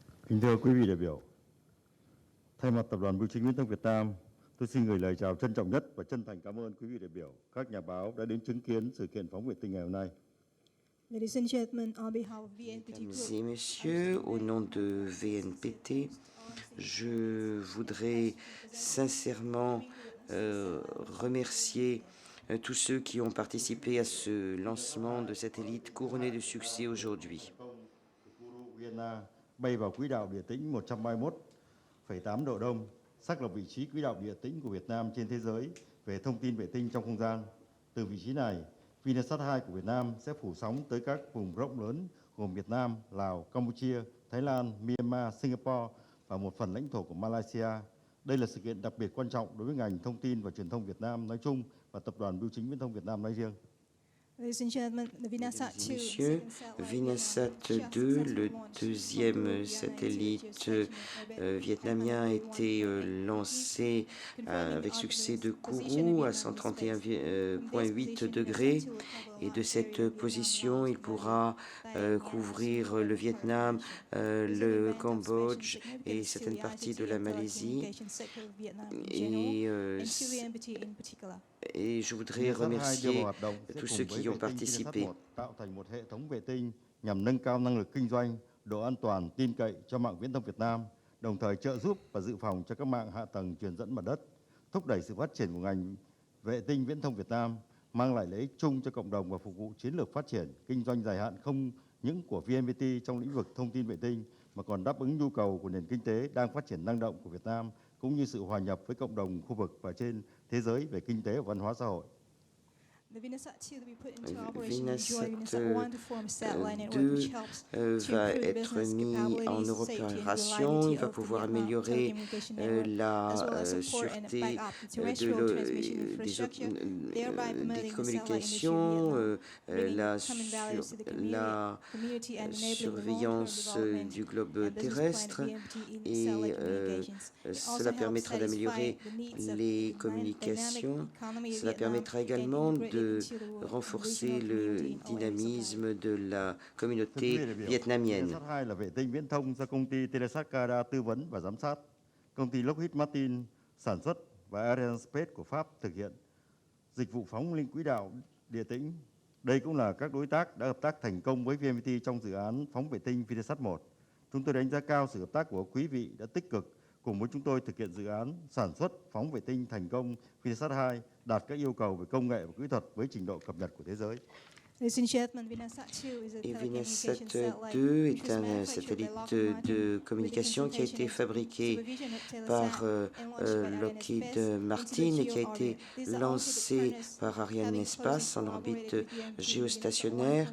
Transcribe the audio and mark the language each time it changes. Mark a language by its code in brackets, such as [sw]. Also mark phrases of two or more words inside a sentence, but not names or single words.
[vi] Kính thưa quý vị đại biểu, thay mặt Tập đoàn Bưu chính Viễn thông Việt Nam, tôi xin gửi lời chào trân trọng nhất và chân thành cảm ơn quý vị đại biểu, các nhà báo đã đến chứng kiến sự kiện phóng vệ tinh ngày hôm nay. [en] Ladies and gentlemen, on behalf of VNPT Group, [fr] Mesdames et messieurs, au nom de VNPT, je voudrais sincèrement remercier tous ceux qui ont participé à ce lancement de satellite couronné de succès aujourd'hui. [vi] Bay vào quỹ đạo địa tĩnh 131,8 độ đông, xác lập vị trí quỹ đạo địa tĩnh của Việt Nam trên thế giới về thông tin vệ tinh trong không gian. Từ vị trí này, Vinasat 2 của Việt Nam sẽ phủ sóng tới các vùng rộng lớn gồm Việt Nam, Lào, Campuchia, Thái Lan, Myanmar, Singapore và một phần lãnh thổ của Malaysia. Đây là sự kiện đặc biệt quan trọng đối với ngành thông tin và truyền thông Việt Nam nói chung và Tập đoàn Bưu chính Viễn thông Việt Nam nói riêng. [en] Ladies and gentlemen, the Vinasat 2, [fr] Messieurs, Vinasat 2, le deuxième satellite vietnamien, a été lancé avec succès de Kourou à 131,8 degrés. Et de cette position, il pourra couvrir le Vietnam, le Cambodge et certaines parties de la Malaisie. Et je voudrais remercier tous ceux qui y ont participé. [vi] Tạo thành một hệ thống vệ tinh nhằm nâng cao năng lực kinh doanh, độ an toàn, tin cậy cho mạng viễn thông Việt Nam, đồng thời trợ giúp và dự phòng cho các mạng hạ tầng truyền dẫn mặt đất, thúc đẩy sự phát triển của ngành vệ tinh viễn thông Việt Nam, mang lại lợi ích chung cho cộng đồng và phục vụ chiến lược phát triển kinh doanh dài hạn không những của VNPT trong lĩnh vực thông tin vệ tinh mà còn đáp ứng nhu cầu của nền kinh tế đang phát triển năng động của Việt Nam cũng như sự hòa nhập với cộng đồng khu vực và trên thế giới về kinh tế và văn hóa xã hội. [fr] Vinasat 2 va être mis en opération. Il va pouvoir améliorer la sûreté des communications, la surveillance du globe terrestre et cela permettra d'améliorer les communications. Cela permettra également de renforcer le dynamisme de la communauté vietnamienne. [vi] Vinasat 2 là vệ tinh viễn thông do công ty Telesat Canada tư vấn và giám sát, công ty Lockheed Martin sản xuất và Arianespace của Pháp thực hiện dịch vụ phóng lên quỹ đạo địa tĩnh. Đây cũng là các đối tác đã hợp tác thành công với VNPT trong dự án phóng vệ tinh Vinasat 1. Chúng tôi đánh giá cao sự hợp tác của quý vị đã tích cực cùng với chúng tôi thực hiện dự án sản xuất phóng vệ tinh thành công Vinasat 2 đạt các yêu cầu về công nghệ và kỹ thuật với trình độ cập nhật của thế giới. [fr] Et Vinasat 2 est un satellite de communication qui a été fabriqué par Lockheed Martin et qui a été lancé par Arianespace en orbite géostationnaire.